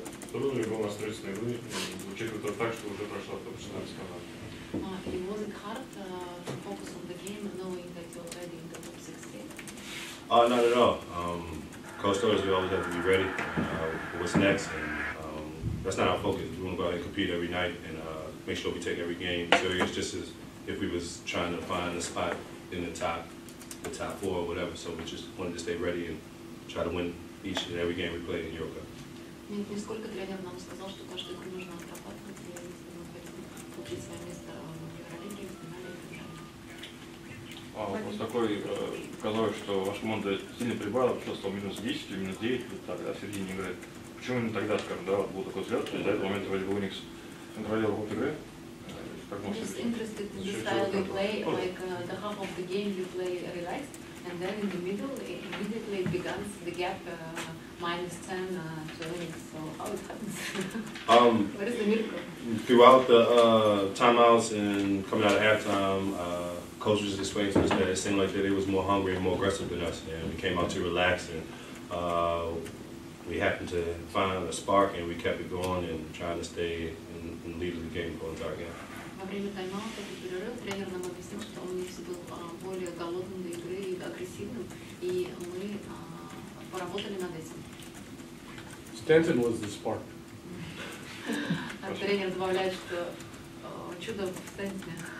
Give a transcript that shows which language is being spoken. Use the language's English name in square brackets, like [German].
[Russian] Трудно ли было настроиться на игру, учитывая так, что уже прошла топ-16 команда? [English] Was it hard to focus on the game, knowing that you're already in the top 16? Not at all. Coach told us we always have to be ready for what's next, and that's not our focus. We want to go out and compete every night and make sure we take every game serious, just as if we was trying to find a spot in the top four or whatever. So we just wanted to stay ready and try to win each and every game we played in Euro Cup. [Russian] Нисколько тренер нам сказал, что каждую игру нужно отрабатывать, и если мы хотим получить свое место в Евролиге, в финале и Вот такой, казалось, что ваша команда сильно прибавила, что стал минус 10 или минус 9, вот так, да, в середине игры. Почему именно тогда, скажем, да, был такой взгляд, что до этого момента вроде бы UNICS контролировал ход игры? Как можно [English] Just interested in the style you play, like the half of the game you play relaxed, and then in the middle, immediately it begins the gap minus 10 to UNICS. So how it happens? What is the miracle? Throughout the timeouts and coming out of halftime, coaches explained to us that it seemed like that they was more hungry and more aggressive than us, and we came out to relax, and we happened to find a spark, and we kept it going and trying to stay in the lead of the game for the entire game. [Russian] Во время тайм-аута и перерыва тренер нам объяснил, что он был более голодным до игры и агрессивным, и мы поработали над этим. [English] Stanton was the spark. [Russian] Тренер добавляет, что чудо в Стентоне.